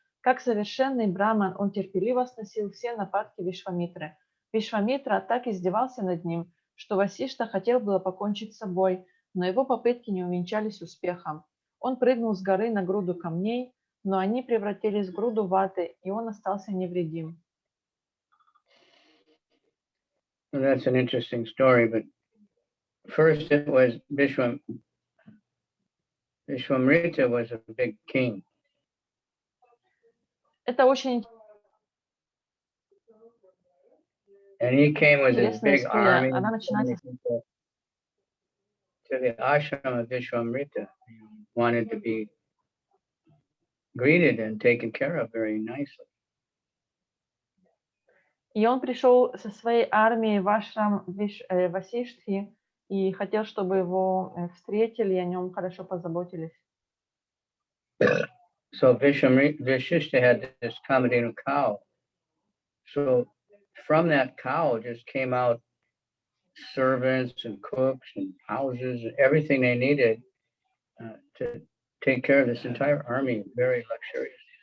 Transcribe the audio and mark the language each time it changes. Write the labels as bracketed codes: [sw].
[ru] Как совершенный браман, он терпеливо сносил все нападки Вишвамитры. Вишвамитра так издевался над ним, что Васишта хотел было покончить с собой, но его попытки не увенчались успехом. Он прыгнул с горы на груду камней, но они превратились в груду ваты, и он остался невредим. [en] Well, that's an interesting story, but first it was Vishwamrita was a big king. [ru] Это очень [en] And he came with his [ru] интересная [en] big army [ru] история. Она начинается [en] to the ashram of Vishwamrita. He wanted to be greeted and taken care of very nicely. [ru] И он пришел со своей армией в ашрам Васиштхи и хотел, чтобы его встретили и о нем хорошо позаботились. [en] So Vashishta had this Kamadhenu cow. So from that cow just came out servants and cooks and houses and everything they needed to take care of this entire army, very luxurious.